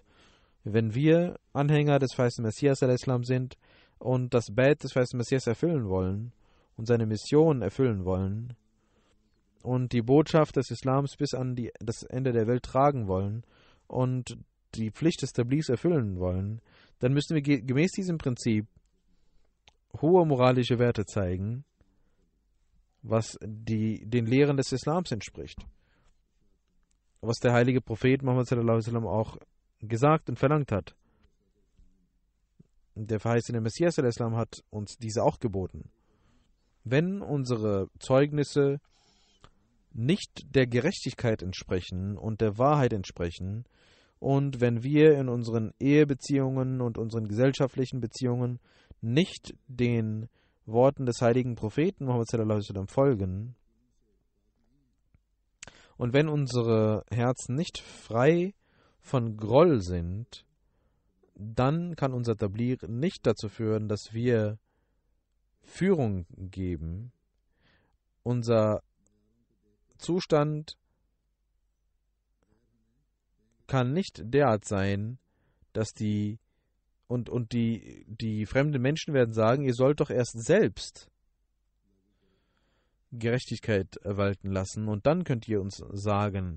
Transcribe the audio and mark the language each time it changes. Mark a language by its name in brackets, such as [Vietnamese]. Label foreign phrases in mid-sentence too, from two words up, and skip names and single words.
[German] Wenn wir Anhänger des verheißenen Messias al-Islam sind und das Bait des verheißenen Messias erfüllen wollen und seine Mission erfüllen wollen und die Botschaft des Islams bis an das Ende der Welt tragen wollen und die Pflicht des Tablighs erfüllen wollen, dann müssen wir gemäß diesem Prinzip hohe moralische Werte zeigen, was den Lehren des Islams entspricht. Was der heilige Prophet Muhammad [Arabic] صلى الله عليه وسلم [German] auch gesagt und verlangt hat. Der verheißene Messias al-Islam hat uns diese auch geboten. Wenn unsere Zeugnisse nicht der Gerechtigkeit entsprechen und der Wahrheit entsprechen und wenn wir in unseren Ehebeziehungen und unseren gesellschaftlichen Beziehungen nicht den Worten des heiligen Propheten Muhammad [Arabic] صلى الله عليه وسلم [German] folgen und wenn unsere Herzen nicht frei von Groll sind, dann kann unser Tabligh nicht dazu führen, dass wir Führung geben. Unser Zustand kann nicht derart sein, dass die fremden Menschen werden sagen, ihr sollt doch erst selbst Gerechtigkeit walten lassen und dann könnt ihr uns sagen.